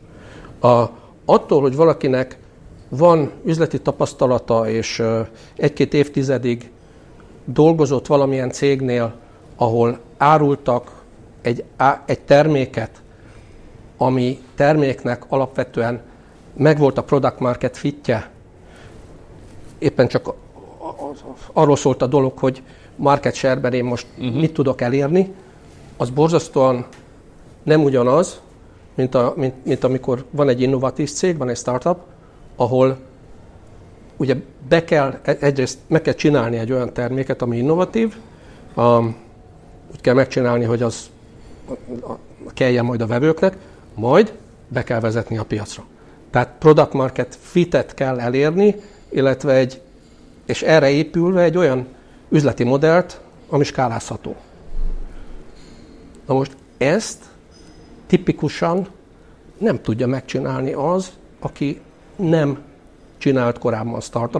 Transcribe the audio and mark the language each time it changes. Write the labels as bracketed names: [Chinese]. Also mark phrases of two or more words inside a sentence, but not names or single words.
[Hungarian] Attól, hogy valakinek van üzleti tapasztalata, és egy-két évtizedig dolgozott valamilyen cégnél, ahol árultak egy terméket, ami terméknek alapvetően megvolt a [English] product market fitje, [Hungarian] éppen csak arról szólt a dolog, hogy [English] market share-ben [Hungarian] én most mit tudok elérni, az borzasztóan nem ugyanaz, mint amikor van egy innovatív cég, van egy startup, ahol ugye egyrészt meg kell csinálni egy olyan terméket, ami innovatív, úgy kell megcsinálni, hogy az kelljen majd a vevőknek, majd be kell vezetni a piacra. Tehát [English] product market fitet [Hungarian] kell elérni, illetve és erre épülve egy olyan üzleti modellt, ami skálázható. Na most ezt tipikusan nem tudja megcsinálni az, aki nem csinált korábban startupot,